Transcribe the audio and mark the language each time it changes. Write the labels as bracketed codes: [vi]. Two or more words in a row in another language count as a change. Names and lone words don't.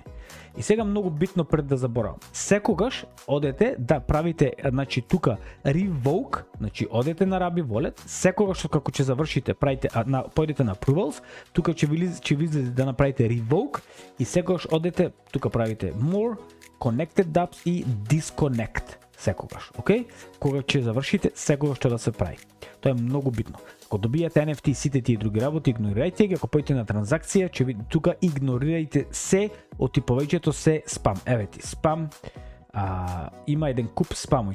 [mk] И сега многу битно пред да заборавам. Секогаш одете да правите, значи тука revoke, значи одете на Rabi wallet, секогаш како ќе завршите, правите појдете на approvals, тука ќе ви излезе да направите revoke и секогаш одете тука правите [en] more, connected dApps [mk] и disconnect секогаш, окей? Кога ќе завршите, секогаш што да се прави. Тоа е многу битно. Ако добијате NFT сите тие други работи, игнорирајте ги, ако појдете на транзакција, ќе видите тука игнорирајте се од повеќето се спам. Еве ти спам. Има еден куп спамови.